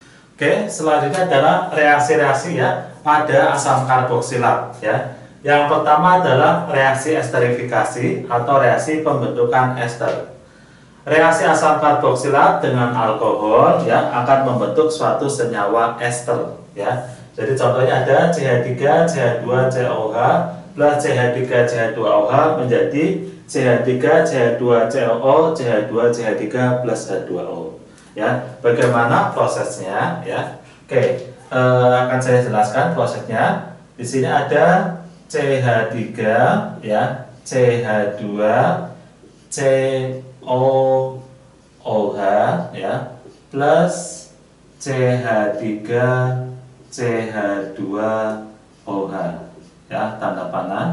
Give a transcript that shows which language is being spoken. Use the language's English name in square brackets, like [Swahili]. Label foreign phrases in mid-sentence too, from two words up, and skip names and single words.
[Indonesian] Oke, selanjutnya adalah reaksi-reaksi ya pada asam karboksilat ya. Yang pertama adalah reaksi esterifikasi atau reaksi pembentukan ester. Reaksi asam karboksilat dengan alkohol ya akan membentuk suatu senyawa ester ya. Jadi contohnya ada CH3 CH2 COH plus CH3 CH2OH menjadi CH3 CH2 COO CH2 CH3 plus H2O. Ya, bagaimana prosesnya ya? Oke, akan saya jelaskan prosesnya. Di sini ada CH3 ya, CH2 COOH ya plus CH3 CH2OH ya, tanda panah.